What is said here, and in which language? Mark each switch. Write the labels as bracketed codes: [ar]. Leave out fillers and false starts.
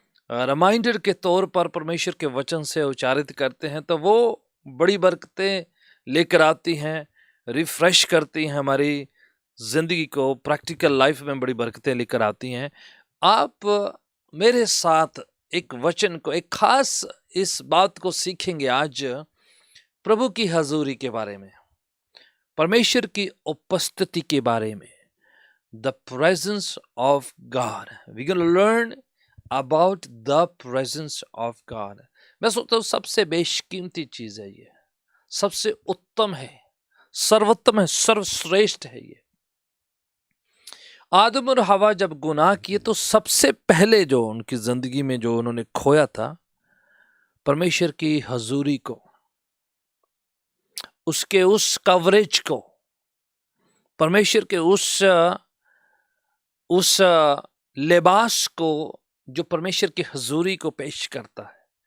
[hi] Reminder के तौर पर परमेश्वर के वचन से उच्चारित करते हैं तो वो बड़ी बरकतें लेकर आती हैं, रिफ्रेश करती हैं हमारी ज़िंदगी को, प्रैक्टिकल लाइफ में बड़ी बरकतें लेकर आती हैं। आप मेरे साथ एक वचन को, एक खास इस बात को सीखेंगे आज, प्रभु की हजूरी के बारे में, परमेश्वर की उपस्थिति के बारे में। [en] The presence of God. We're going to learn about the presence of God. [hi] मैं सोचता हूँ सबसे बेशकीमती चीज है ये, सबसे उत्तम है, सर्वोत्तम है, सर्वश्रेष्ठ है ये। आदम और हवा जब गुनाह किए तो सबसे पहले जो उनकी जिंदगी में जो उन्होंने खोया था, परमेश्वर की हजूरी को, उसके उस कवरेज को, परमेश्वर के उस लिबास को जो परमेश्वर की हजूरी को पेश करता है।